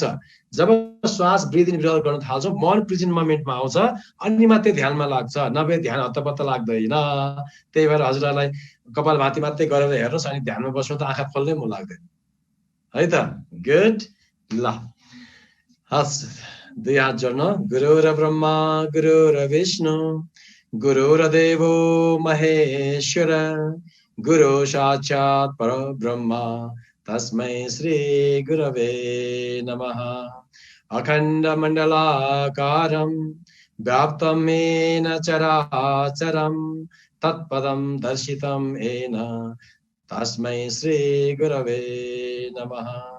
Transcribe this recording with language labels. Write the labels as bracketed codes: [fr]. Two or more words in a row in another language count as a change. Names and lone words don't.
[ne] जब श्वास [en] breathing withdrawal [ne] गर्न थाल्छौँ, मन [en] present momentमा [ne] आउँछ, अनि मात्रै ध्यानमा लाग्छ, नभए ध्यान हत्तपत्त लाग्दैन। त्यही भएर हजुरहरूलाई कपालभाती मात्रै गरेर हेर्नुहोस्, अनि ध्यानमा बस्नु त आँखा खोल्नै मन लाग्दैन है त। गुड, ल हस्, 2 हात जोड्नु। [sa] गुरुर ब्रह्मा गुरुर विष्णु गुरुर्देवो महेश्वर गुरु साक्षात् परब्रह्म तस्मै श्री गुरवे नमः। अखण्ड मण्डलाकारं व्याप्तं येन चराचरं तत्पदं दर्शितं येन तस्मै श्री गुरवे नमः।